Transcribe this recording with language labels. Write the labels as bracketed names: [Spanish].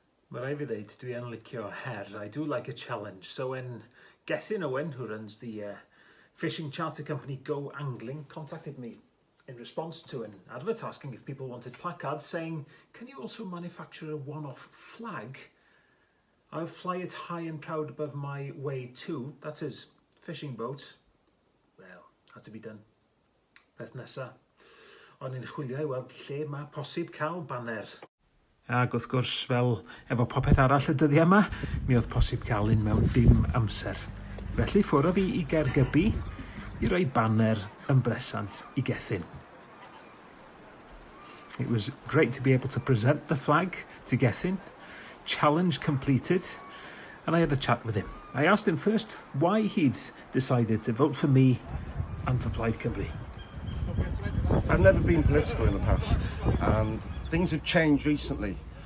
[Welsh] Mae rai fi ddeud, dwi yn licio her. [English] I do like a challenge. So when Gethyn Owen, who runs the fishing charter company Go Angling, contacted me in response to an advert asking if people wanted placards saying, can you also manufacture a one-off flag? I'll fly it high and proud above my way too. That's his fishing boat. Well, had to be done. [Welsh] Peth nesa. O'n i'n chwilio I weld lle mae posib cael banner. Ac wrth gwrs, fel efo popeth arall y dyddiau yma, mi oedd posib cael un mewn dim amser. Felly ffwrdd fi I Gergybi I roi banner yn bresant I Gethyn. [English] It was great to be able to present the flag to Gethyn. Challenge completed, and I had a chat with him. I asked him first why he'd decided to vote for me and for Plaid Cymru. I've never been political in the past, and things have changed recently.